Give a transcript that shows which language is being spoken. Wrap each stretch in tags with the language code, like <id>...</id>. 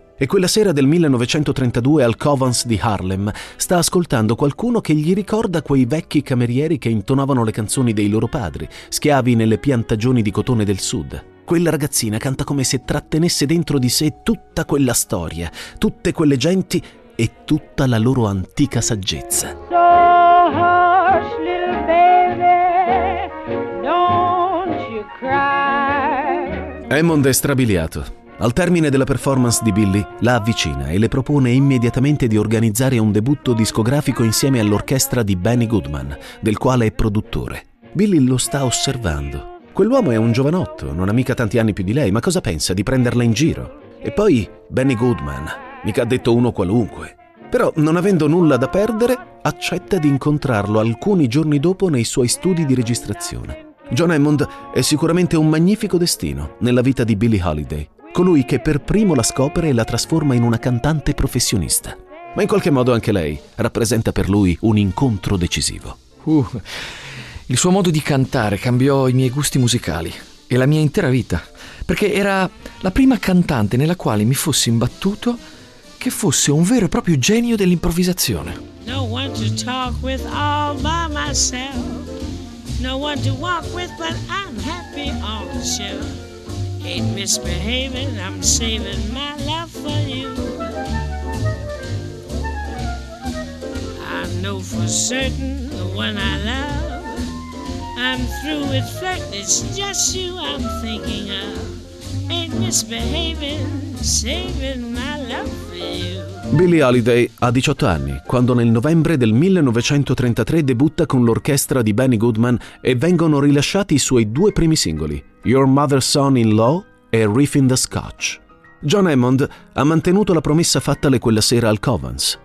<it>E quella sera del 1932 al Covens di Harlem sta ascoltando qualcuno che gli ricorda quei vecchi camerieri che intonavano le canzoni dei loro padri, schiavi nelle piantagioni di cotone del sud. Quella ragazzina canta come se trattenesse dentro di sé tutta quella storia, tutte quelle genti e tutta la loro antica saggezza.</it> <en>So harsh, little baby, don't you cry.</en> <it>Hammond è strabiliato. Al termine della performance di Billy, la avvicina e le propone immediatamente di organizzare un debutto discografico insieme all'orchestra di Benny Goodman, del quale è produttore. Billy lo sta osservando. Quell'uomo è un giovanotto, non ha mica tanti anni più di lei, ma cosa pensa di prenderla in giro? E poi, Benny Goodman, mica ha detto uno qualunque. Però, non avendo nulla da perdere, accetta di incontrarlo alcuni giorni dopo nei suoi studi di registrazione. John Hammond è sicuramente un magnifico destino nella vita di Billie Holiday, colui che per primo la scopre e la trasforma in una cantante professionista. Ma in qualche modo anche lei rappresenta per lui un incontro decisivo. Il suo modo di cantare cambiò i miei gusti musicali e la mia intera vita, perché era la prima cantante nella quale mi fossi imbattuto che fosse un vero e proprio genio dell'improvvisazione.</it> <en>No one to talk with all by myself, no one to walk with but I'm happy on the show. Ain't misbehaving, I'm saving my love for you. I know for certain the one I love. I'm through with flirt, it's just you I'm thinking of. Ain't misbehaving, saving my love for you.</en> <it>Billie Holiday ha 18 anni quando nel novembre del 1933 debutta con l'orchestra di Benny Goodman e vengono rilasciati i suoi due primi singoli, Your Mother's Son-in-Law e Riff in the Scotch. John Hammond ha mantenuto la promessa fattale quella sera al Covans.</it>